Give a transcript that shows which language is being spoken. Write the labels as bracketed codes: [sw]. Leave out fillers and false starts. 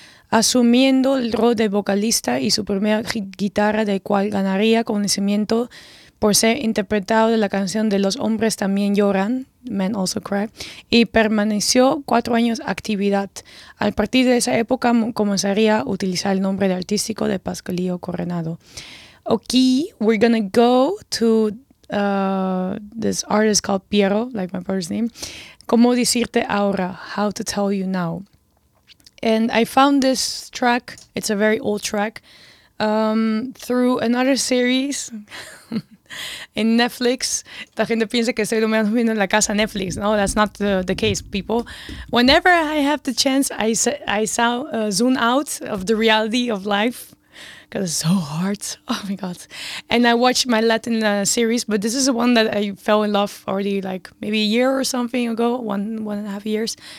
[es] asumiendo el rol de vocalista y su primera guitarra, del cual ganaría conocimiento por ser interpretado de la canción de Los Hombres También Lloran, Men Also Cry, y permaneció 4 años actividad. A partir de esa época comenzaría a utilizar el nombre de artístico de Pasquilio Coronado. [en] Ok, we're gonna go to this artist called Piero, like my brother's name. [es] ¿Cómo decirte ahora? [en] How to tell you now. And I found this track, it's a very old track, through another series in Netflix. [es] La gente piensa que estoy durmiendo en la casa Netflix. [en] No, that's not the case, people. Whenever I have the chance, I zoom out of the reality of life, because it's so hard. Oh my God. And I watch my Latin series, but this is the one that I fell in love already, like maybe a year or something ago, one and a half years.